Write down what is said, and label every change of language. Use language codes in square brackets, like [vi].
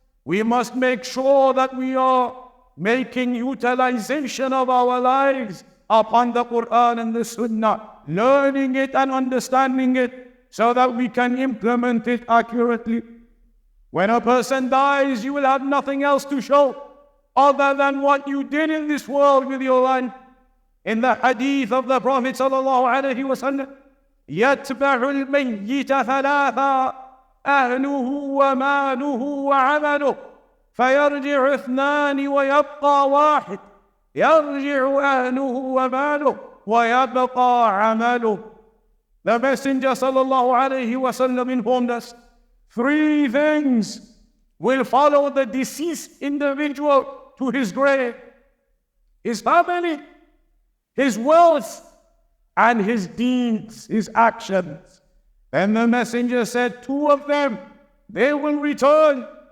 [en] We must make sure that we are making utilization of our lives upon the Quran and the Sunnah, learning it and understanding it so that we can implement it accurately. When a person dies, you will have nothing else to show other than what you did in this world with your life. [ar] In the hadith of the Prophet sallallahu alaihi wasallam, يَتْبَعُ الْمَيِّتَ ثَلَاثًا أَهْلُهُ وَمَالُهُ وَعَمَلُهُ فَيَرْجِعُ اثْنَانِ وَيَبْقَى وَاحِدٌ يَرْجِعُ أَهْلُهُ وَمَالُهُ وَيَبْقَى عَمَلُهُ. [en] The Messenger sallallahu alaihi wasallam informed us, 3 things will follow the deceased individual to his grave: his family, his wealth, and his deeds, his actions. Then the messenger said, 2 of them, they will return.